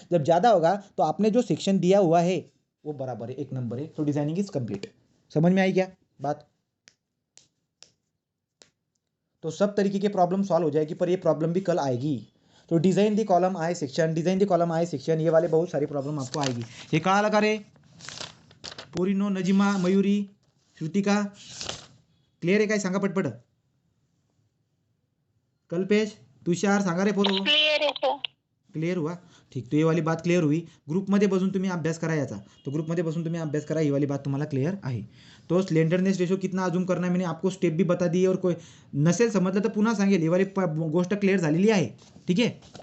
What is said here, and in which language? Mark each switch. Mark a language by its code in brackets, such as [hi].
[hi] जब ज़्यादा होगा तो आपने जो सेक्शन दिया हुआ है वो बराबर है, एक नंबर है। तो [en] Designing is complete. [hi] समझ में आई क्या बात? तो सब तरीके के प्रॉब्लम सॉल्व हो जाएगी, पर ये प्रॉब्लम भी कल आएगी। तो [en] design the column I section, [hi] ये वाले बहुत सारी प्रॉब्लम आपको आएगी। [mr] हे कळालं लगा रे पोरीनो, नजिमा, मयुरी, श्रुतिका, क्लियर आहे काय, सांगा पटपट। [hi] कल्पेश, तुषार, [mr] सांगा रे पोरो, [hi] क्लियर हुआ, ठीक। तो ये वाली बात क्लियर हुई। [mr] ग्रुपमध्ये बसून तुम्ही अभ्यास करा याचा, तो ग्रुपमध्ये बसून तुम्ही अभ्यास करा, ही वाली बात तुम्हाला क्लियर आहे। [hi] तो स्लेंडरनेस रेशो कितना अजूम करना है मैंने आपको स्टेप भी बता दी है, [mr] और कोई नसेल समजलं तर पुन्हा सांगेल, ही वाली गोष्ट क्लियर झालेली आहे, [hi] ठीक है।